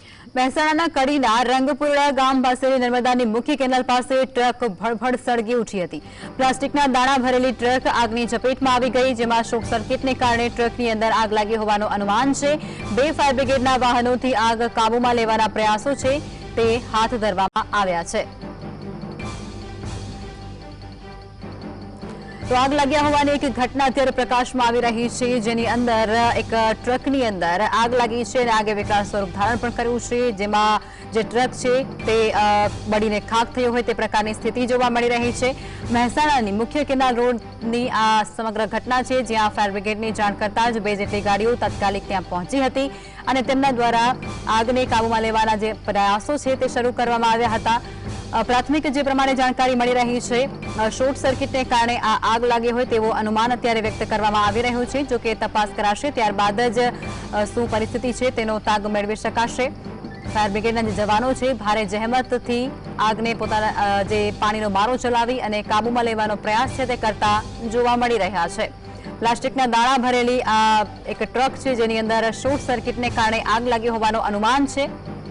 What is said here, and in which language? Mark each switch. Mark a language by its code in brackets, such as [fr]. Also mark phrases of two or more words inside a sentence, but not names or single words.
[gu] મહેસાણાના કડીના રંગપુરડા ગામ પાસેની નર્મદાની મુખ્ય કેનાલ પાસે ટ્રક ભડભડ સળગી ઉઠી હતી। પ્લાસ્ટિકના દાણા ભરેલી ટ્રક આગની ચપેટમાં આવી ગઈ, જેમાં શોર્ટ સર્કિટને કારણે ટ્રકની અંદર આગ લાગી હોવાનું અનુમાન છે। 2 ફાયર બ્રિગેડના વાહનોથી આગ કાબૂમાં લેવાના પ્રયાસો છે તે હાથ ધરવામાં આવ્યા છે। તો આગ લગ્યા હોવાની એક ઘટના અત્યારે પ્રકાશમાં આવી રહી છે, જેની અંદર એક ટ્રકની અંદર આગ લાગી છે અને આગે વિકરાળ સ્વરૂપ ધારણ પણ કર્યું છે, જેમાં જે ટ્રક છે તે બળીને ખાક થયો હોય તે પ્રકારની સ્થિતિ જોવા મળી રહી છે। મહેસાણાની મુખ્ય કેનાલ રોડની આ સમગ્ર ઘટના છે, જ્યાં ફાયર બ્રિગેડની જાણ કરતા જ 2 જેટલી ગાડીઓ તાત્કાલિક ત્યાં પહોંચી હતી અને તેમના દ્વારા આગને કાબૂમાં લેવાના જે પ્રયાસો છે તે શરૂ કરવામાં આવ્યા હતા। પ્રાથમિક જે પ્રમાણે જાણકારી મળી રહી છે, શૉર્ટ સર્કિટને કારણે આ આગ લાગી હોય તેવો અનુમાન અત્યારે વ્યક્ત કરવામાં આવી રહ્યો છે। જો કે તપાસ કરાશે ત્યારબાદ જ શું પરિસ્થિતિ છે તેનો તાગ મેળવી શકાશે। ફાયર બ્રિગેડના જે જવાનો છે ભારે જહેમતથી આગને પોતાના જે પાણીનો મારો ચલાવી અને કાબૂમાં લેવાનો પ્રયાસ છે તે કરતા જોવા મળી રહ્યા છે। પ્લાસ્ટિકના દાણા ભરેલી આ એક ટ્રક છે, જેની અંદર શૉર્ટ સર્કિટને કારણે આગ લાગી હોવાનો અનુમાન છે।